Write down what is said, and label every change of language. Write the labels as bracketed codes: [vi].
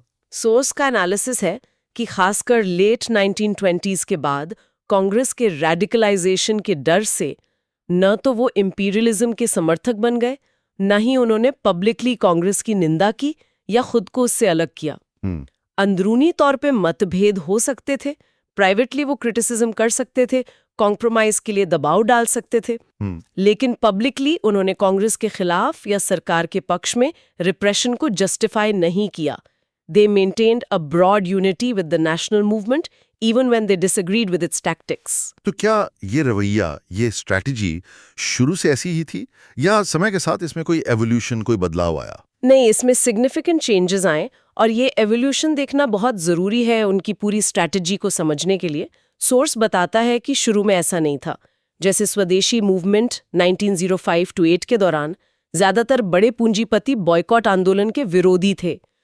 [hi] Source का analysis है कि खासकर लेट 1920s के बाद कांग्रेस के रेडिकलाइजेशन के डर से न तो वो इंपीरियलिज्म के समर्थक बन गए, न ही उन्होंने पब्लिकली कांग्रेस की निंदा की या खुद को उससे अलग किया। अंदरूनी तौर पे मतभेद हो सकते थे, प्राइवेटली वो क्रिटिसिज्म कर सकते थे, कॉम्प्रोमाइज के लिए दबाव डाल सकते थे, लेकिन पब्लिकली उन्होंने कांग्रेस के खिलाफ या सरकार के पक्ष में रिप्रेशन को जस्टिफाई नहीं किया। [en] They maintained a broad unity with the national movement even when they disagreed with its tactics. [hi] तो क्या ये रवैया, ये स्ट्रैटेजी शुरू से ऐसी ही थी या समय के साथ इसमें कोई एवोल्यूशन, कोई बदलाव आया? नहीं, इसमें सिग्निफिकेंट चेंजेस आए और ये एवोल्यूशन देखना बहुत जरूरी है उनकी पूरी स्ट्रैटेजी को समझने के लिए। सोर्स बताता है कि शुरू में ऐसा नहीं था। जैसे स्वदेशी मूवमेंट 1905-8 के दौरान ज्यादातर बड़े पूंजीपति बॉयकॉट आंदोलन के विरोधी थे।